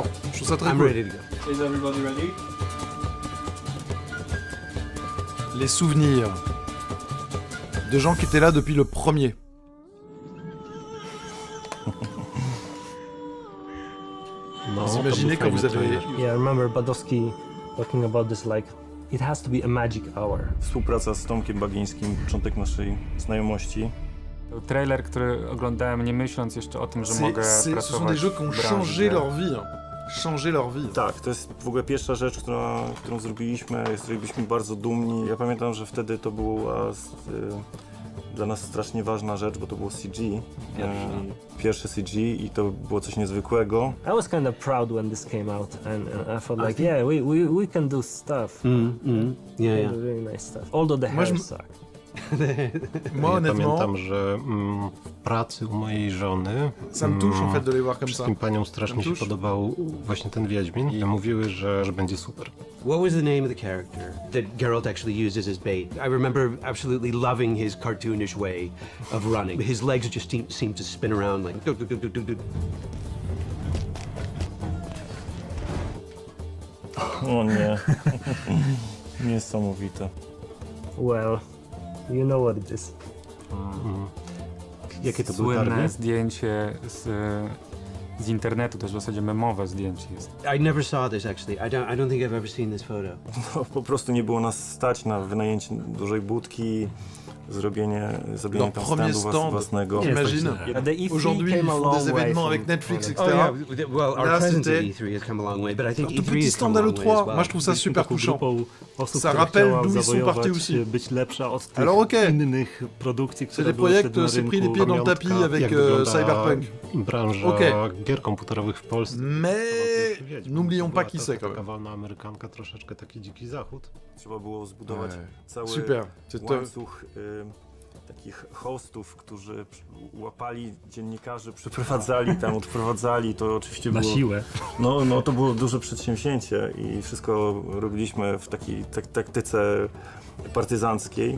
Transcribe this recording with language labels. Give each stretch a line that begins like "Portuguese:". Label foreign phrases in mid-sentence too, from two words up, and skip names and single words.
French: Je trouve ça très cool. Les souvenirs de gens qui étaient là depuis le premier. Vous imaginez quand vous avez...
English: Yeah, I remember Badowski talking about this it has to be a magic hour.
Polish: Współpraca z Tomkiem Bagińskim, początek naszej znajomości. Trailer, który oglądałem nie myśląc jeszcze o tym, że mogę pracować
French: Ce sont des jeux qui ont changé leur vie. Changer leur vie.
Polish: Tak, to jest w ogóle pierwsza rzecz, którą zrobiliśmy, z której byliśmy bardzo dumni. Ja pamiętam, że wtedy to była dla nas strasznie ważna rzecz, bo to było CG. Pierwsze CG i to było coś niezwykłego.
English: I was kind of proud when this came out and I felt yeah, we can do stuff. Yeah. Really nice stuff. Although the hair sucked.
Polish: Ja pamiętam, że w pracy u mojej żony wszystkim paniom strasznie się podobał właśnie ten Wiedźmin i mówiły, że będzie super.
English: What was the name of the character that Geralt actually used as his bait? I remember absolutely loving his cartoonish way of running. His legs just seemed to spin around like...
Polish: O nie. Niesamowite.
English: Well... You know what it is.
Polish: Jakie to były targi? Słynne zdjęcie z internetu, też w zasadzie memowe zdjęcie jest.
English: I never saw this actually. I don't think I've ever seen this photo.
Polish: No, po prostu nie było nas stać na wynajęcie dużej budki, zrobienie tam standu własnego.
French: Aujourd'hui, ils font des événements avec Netflix, etc.
English: Well, our presence at E3 has come a long way, but I think E3
French: petit stand à l'E3, moi je trouve ça super touchant. Ça rappelle d'où ils sont partis aussi. Alors ok, CD Projekt s'est pris les pieds dans le tapis avec Cyberpunk.
Polish: Branża gier komputerowych w Polsce.
French: Mais n'oublions pas qui c'est quand même.
Polish: Taka wolna amerykanka, troszeczkę taki dziki zachód. Trzeba było zbudować cały łańcuch takich hostów, którzy łapali dziennikarzy, przyprowadzali tam, odprowadzali. To oczywiście było... Na siłę. No to było duże przedsięwzięcie i wszystko robiliśmy w takiej taktyce partyzanckiej.